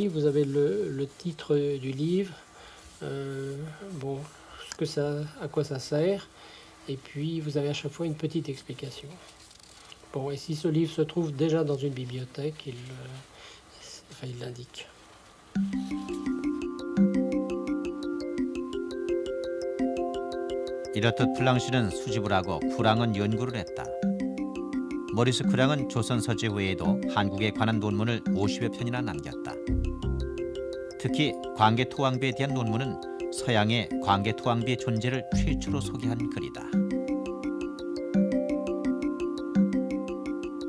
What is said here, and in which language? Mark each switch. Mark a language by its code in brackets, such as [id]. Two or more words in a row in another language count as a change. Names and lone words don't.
[fr] Vous avez le titre du livre, à quoi ça sert, et puis vous avez à chaque fois une petite explication. Bon, et si ce livre se trouve déjà dans une bibliothèque, il l'indique. [ko] 이렇듯 플랑시는 수집을 하고 쿠랑은 연구를 했다. 모리스 쿠랑은 조선 서지 외에도 한국에 관한 논문을 50여 편이나 남겼다. 특히 광개토왕비에 대한 논문은 서양의 광개토왕비의 존재를 최초로 소개한 글이다.